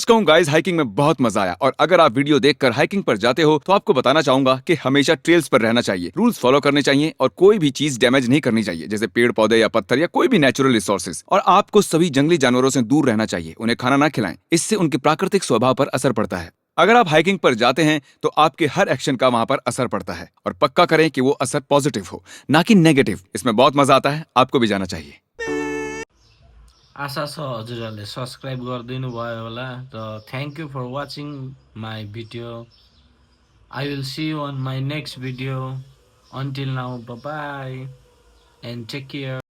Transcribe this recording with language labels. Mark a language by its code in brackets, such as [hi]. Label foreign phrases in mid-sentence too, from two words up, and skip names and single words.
[hi] सच कहूं गाइस, हाइकिंग में बहुत मजा आया। और अगर आप वीडियो देखकर हाइकिंग पर जाते हो तो आपको बताना चाहूंगा कि हमेशा ट्रेल्स पर रहना चाहिए, [en] rules follow [hi] करने चाहिए और कोई भी चीज डैमेज नहीं करनी चाहिए, जैसे पेड़ पौधे या पत्थर या कोई भी [en] natural resources. [hi] और आपको सभी जंगली जानवरों से दूर रहना चाहिए, उन्हें खाना ना खिलाएं, इससे उनके प्राकृतिक स्वभाव पर असर पड़ता है। अगर आप हाइकिंग पर जाते हैं तो आपके हर एक्शन का वहां पर असर पड़ता है, और पक्का करें कि वो असर पॉजिटिव हो, ना कि नेगेटिव। इसमें बहुत मजा आता है, आपको भी जाना चाहिए। [ne] आशा छ हजुरहरूले सब्सक्राइब गरिदिनु भयो होला र [en] thank you for watching my video. I will see you on my next video. until now bye and take care.